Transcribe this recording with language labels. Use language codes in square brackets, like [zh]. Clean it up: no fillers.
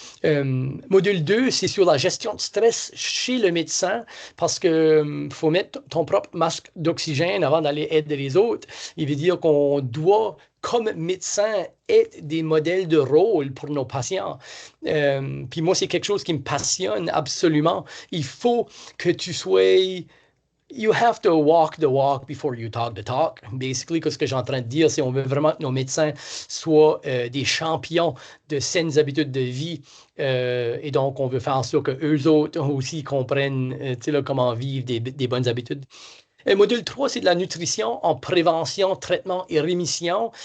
[fr] Module 2, c'est sur la gestion de stress chez le médecin parce que faut mettre ton propre masque d'oxygène avant d'aller aider les autres. Il veut dire qu'on doit, comme médecin, être des modèles de rôle pour nos patients. Puis moi, c'est quelque chose qui me passionne absolument. Il faut que tu sois... [en] You have to walk the walk before you talk the talk. [fr] Basically, ce que j'ai en train de dire, c'est qu'on veut vraiment que nos médecins soient des champions de saines habitudes de vie. Et donc, on veut faire en sorte qu'eux autres aussi comprennent comment vivre des bonnes habitudes. Module 3, c'est de la nutrition en prévention, traitement et rémission.